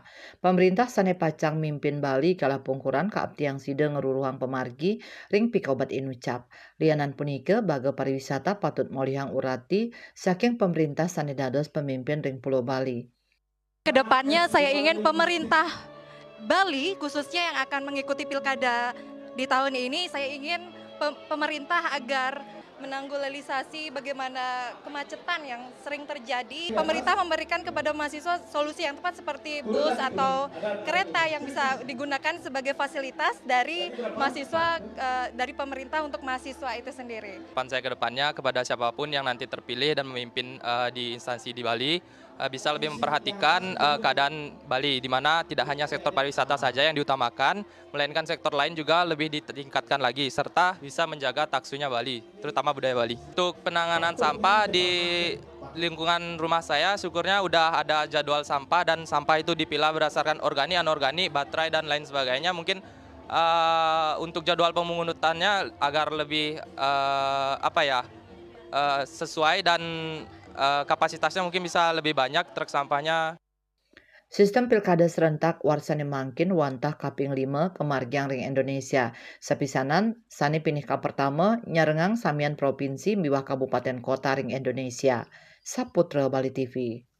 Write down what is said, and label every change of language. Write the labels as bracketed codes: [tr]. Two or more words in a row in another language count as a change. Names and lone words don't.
[ban] Pemerintah sane pacang mimpin Bali kalah pungkuran kaabtiang sidang ngeruruhang pemargi ring pikobat inucap. Lianan punike baga pariwisata patut molihang urati saking pemerintah sane dados pemimpin ring Pulau Bali. [id] Kedepannya saya ingin pemerintah Bali khususnya yang akan mengikuti pilkada di tahun ini, saya ingin pemerintah agar menanggulangi bagaimana kemacetan yang sering terjadi. Pemerintah memberikan kepada mahasiswa solusi yang tepat seperti bus atau kereta yang bisa digunakan sebagai fasilitas dari mahasiswa dari pemerintah untuk mahasiswa itu sendiri. Harapan saya ke depannya kepada siapapun yang nanti terpilih dan memimpin di instansi di Bali bisa lebih memperhatikan keadaan Bali, di mana tidak hanya sektor pariwisata saja yang diutamakan, melainkan sektor lain juga lebih ditingkatkan lagi, serta bisa menjaga taksunya Bali, terutama budaya Bali. Untuk penanganan sampah di lingkungan rumah saya, syukurnya udah ada jadwal sampah dan sampah itu dipilah berdasarkan organik, anorganik, baterai dan lain sebagainya. Mungkin untuk jadwal pemungutannya agar lebih sesuai dan kapasitasnya mungkin bisa lebih banyak truk sampahnya. [ban] Sistem pilkada serentak warsane mangkin wantah kaping 5 kemargiang ring Indonesia. Sapisanan sane pinih ka pertama nyarengang samian provinsi miwah kabupaten kota ring Indonesia. Saputra Bali TV.